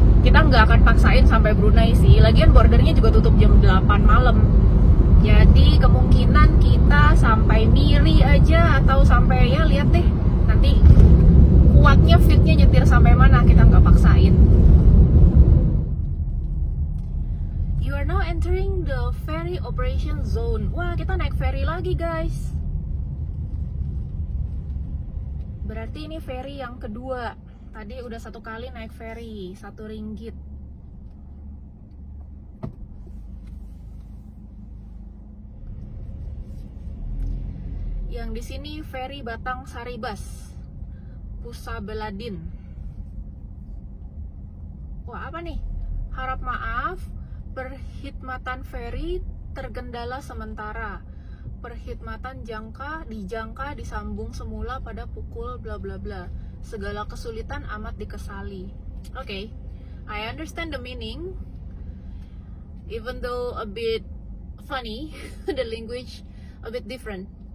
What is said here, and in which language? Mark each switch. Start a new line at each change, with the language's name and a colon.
Indonesian: nggak akan paksain sampai Brunei sih. Lagian bordernya juga tutup jam 8 malam. Jadi kemungkinan kita sampai Miri aja atau sampai, ya lihat deh nanti kuatnya fitnya nyetir sampai mana, kita nggak paksain.
English: You are now entering the ferry operation zone.
Indonesian: Wah, kita naik ferry lagi guys. Berarti ini ferry yang kedua. Tadi udah 1 kali naik ferry, 1 ringgit. Yang di sini ferry Batang Saribas, Pusa Beladin. Wah, apa nih?
Malay: Harap maaf, perkhidmatan ferry terkendala sementara. Perkhidmatan dijangka disambung semula pada pukul bla bla bla. Segala kesulitan amat dikesali.
English: Okay, I understand the meaning. Even though a bit funny, the language a bit different.